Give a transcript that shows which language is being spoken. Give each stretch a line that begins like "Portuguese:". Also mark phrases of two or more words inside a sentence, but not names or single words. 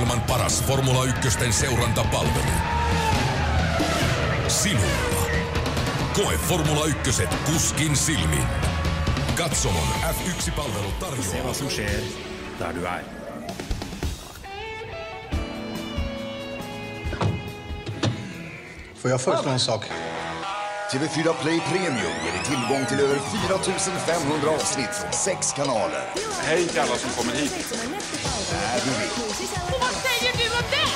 Finnish: paras Formula 1 seurantapalvelu. Sinulla. Koe Formula 1 kuskin silmin. Katsomon F1-palvelu tarjoaa.
Swedish: Se vad som sker där du är. Får jag föreslå en sak? TV4 Play Premium ger dig tillgång till över 4500 avsnitt från 6 kanaler. Hej till alla som kommer hit. Där du vill. Vad säger du om det?